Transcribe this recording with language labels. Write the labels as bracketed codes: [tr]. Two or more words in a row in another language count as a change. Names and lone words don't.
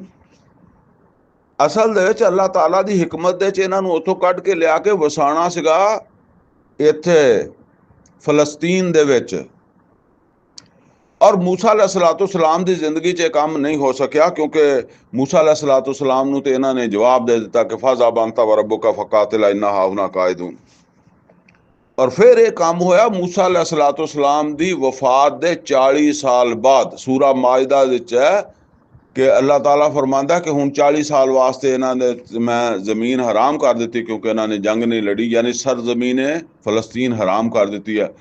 [pa] ਅਸਲ ਦੇ ਵਿੱਚ ਅੱਲਾਹ ਤਾਲਾ ਦੀ ਹਿਕਮਤ ਦੇ ਵਿੱਚ ਇਹਨਾਂ ਨੂੰ ਉੱਥੋਂ ਕੱਢ ਕੇ ਲਿਆ ਕੇ ਵਸਾਉਣਾ ਸੀਗਾ ਇੱਥੇ ਫਲਸਤੀਨ ਦੇ ਵਿੱਚ। ਔਰ मूसा अलैहिस्सलाम ਦੀ ਜ਼ਿੰਦਗੀ 'ਚ ਇਹ ਕੰਮ ਨਹੀਂ ਹੋ ਸਕਿਆ, ਕਿਉਂਕਿ मूसा अलैहिस्सलाम ਨੂੰ ਤੇ ਇਹਨਾਂ ਨੇ ਜਵਾਬ ਦੇ ਦਿੱਤਾ ਕਿ [ar] فاذهب أنت وربك فقاتلا إنا هاهنا قاعدون. [pa] ਔਰ ਫਿਰ ਇਹ ਕੰਮ ਹੋਇਆ मूसा अलैहिस्सलाम ਦੀ ਵਫਾਤ ਦੇ 40 ਸਾਲ ਬਾਅਦ। ਸੂਰਾ ਮਾਇਦਾ ਵਿੱਚ ਹੈ ਕਿ ਅੱਲਾਹ ਤਾਲਾ ਫਰਮਾਉਂਦਾ ਕਿ ਹੁਣ 40 ਸਾਲ ਵਾਸਤੇ ਇਹਨਾਂ ਨੇ ਮੈਂ ਜ਼ਮੀਨ ਹਰਾਮ ਕਰ ਦਿੱਤੀ, ਕਿਉਂਕਿ ਇਹਨਾਂ ਨੇ ਜੰਗ ਨਹੀਂ ਲੜੀ, ਯਾਨੀ ਸਰਜ਼ਮੀਨ ਫਲਸਤੀਨ ਹਰਾਮ ਕਰ ਦਿੱਤੀ ਹੈ।